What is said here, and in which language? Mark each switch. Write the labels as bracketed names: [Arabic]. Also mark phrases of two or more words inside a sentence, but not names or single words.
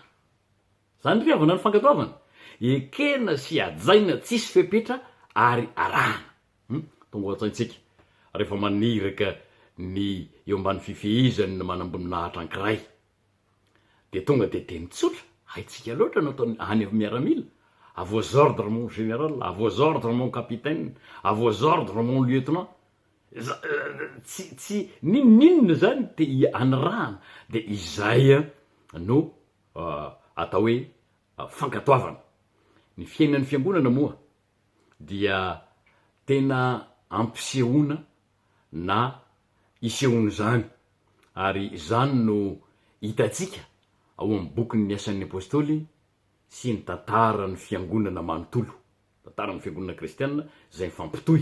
[Malagasy] Zany ry havana ny fankatoavana, ekena sy ajaina tsisy fepetra ary arahana. Tonga atsaintsika rehefa maniraka ny eo ambany fifehizany ny manamboninahitra ankiray, de tonga de teny tsotra haitsika loatra no ataony any amin'ny miaramila: [French] à vos ordres mon général, à vos ordres mon capitaine, à vos ordres mon lieutenant. [Malagasy] Tsy ninona zany te anyrahana, de izay no atao hoe fankatoavana. Ny fiainan'ny fiangonana moa dia tena ampisehoana na isehoana zany, ary zany no hitatsika ao amin'ny bokin'ny asan'ny apôstôly sy ny tantaran'ny fiangonana manontolo, tantaran'ny fiangonana kristianina zay mifampitohy.